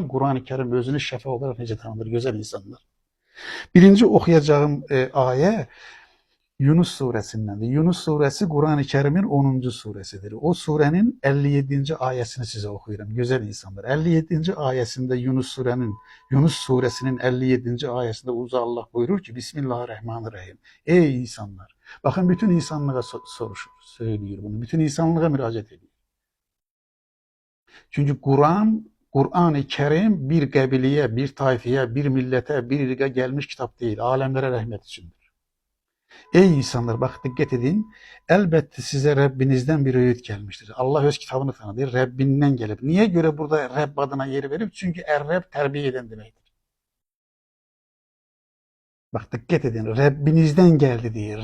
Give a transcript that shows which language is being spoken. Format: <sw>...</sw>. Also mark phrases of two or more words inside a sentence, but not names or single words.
<az>Quran-ı Kərim özünü şəfa olaraq necə tanıdır, gözəl insanlar. Birinci oxuyacağım ayə Yunus surəsindəndir. Yunus surəsi Quran-ı Kərimin 10-cu surəsidir. O surənin 57-ci ayəsini sizə oxuyuram, gözəl insanlar. 57-ci ayəsində Yunus surəsinin 57-ci ayəsində Uca Allah buyurur ki, Bismillahirrahmanirrahim. Ey insanlar! Baxın,</az> <tr>bütün insanlığa söylüyor bunu, bütün insanlığa müraciət ediyor.</tr> <az>Çünkü Kur'an-ı Kerim bir qəbiliyə, bir tayfiyə, bir millətə, bir irqə gəlmiş kitab deyil. Aləmlərə rəhmət üçündür. Ey insanlar, bax, diqqət edin. Əlbəttə sizə Rəbbinizdən bir öğüt gəlmişdir. Allah öz kitabını tanıdır, Rəbbindən gəlib. Niyə görə burada Rəbb adına yer verib? Çünki Ər-Rəbb tərbiyə edən deməkdir. Bax, diqqət edin, Rəbbinizdən gəldi deyir.</az>